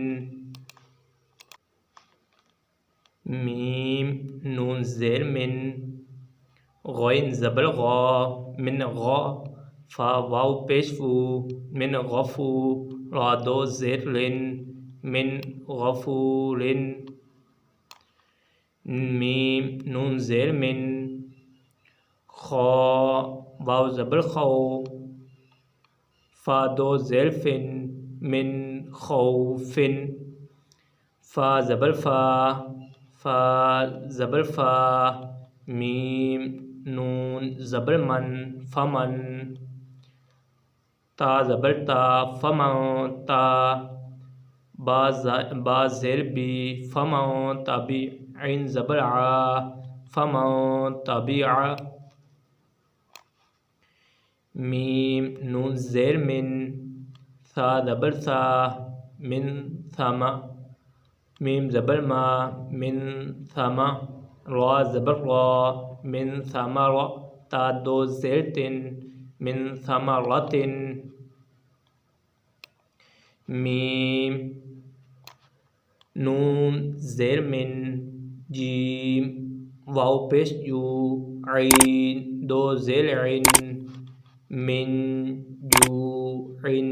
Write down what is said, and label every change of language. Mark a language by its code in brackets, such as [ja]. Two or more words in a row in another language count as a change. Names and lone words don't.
[ur] میم، نون زیر من، غین زبر غا، من غا، فا واو پیش فو، من غفو، را 2 زیر رن، من غفورن۔ میم، نون زیر من، خا واو زبر خو، فا دو زیر فن من خوف فا زبر فا زبر فا میم نون زبر من فمن تا زبر تا فمن تا با زیر بی فمن تابع عین زبر ع فمن تابع میم نون زیر من ثا زبر ثا من ثم میم زبر ما من ثم را زبر را من ثمر تا دو زیر تن من ثمرت میم نون زیر من جیم واو پیش جو عین دو زیر عین من جوع